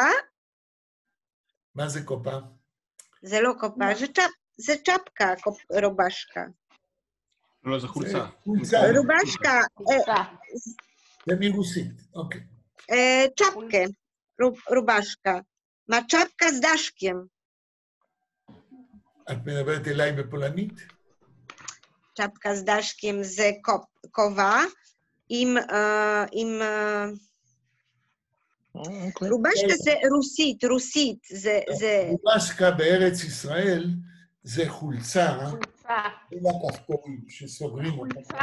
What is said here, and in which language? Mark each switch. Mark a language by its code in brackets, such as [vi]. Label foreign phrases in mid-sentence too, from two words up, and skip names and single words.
[he] מה זה קופה? זה לא קופה, זה צ'פקה, רובשקה. לא, זה חולצה. רובשקה. זה מרוסית, אוקיי. צ'פקה, רובשקה. מה צ'פקה [pl] z daszkiem. [he] את מדברת אליי בפולנית? צ'פקה [pl] z daszkiem [he] זה כובע עם... רובשקה זה רוסית, זה... רובשקה בארץ ישראל זה חולצה עם הכפתורים שסוגרים אותה.